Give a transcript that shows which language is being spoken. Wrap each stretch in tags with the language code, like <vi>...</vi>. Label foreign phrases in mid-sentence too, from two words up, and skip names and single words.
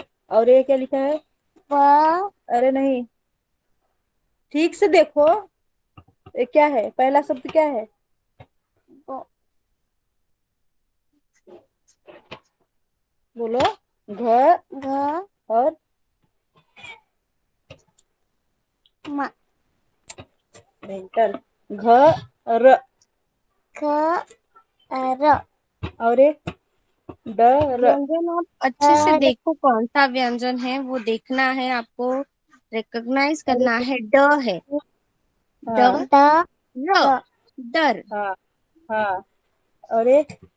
<hi>और ये क्या लिखा है? वो अरे नहीं, ठीक से देखो। ये क्या है? पहला शब्द क्या है? वो बोलो। घ घ और म भयंकर। घर ख र और ये डर। व्यंजन आप अच्छे से देखो, कौन सा व्यंजन है वो देखना है आपको, रिकॉग्नाइज करना है। ड है, ड हाँ द र, द डर। हाँ हाँ, और ये</hi>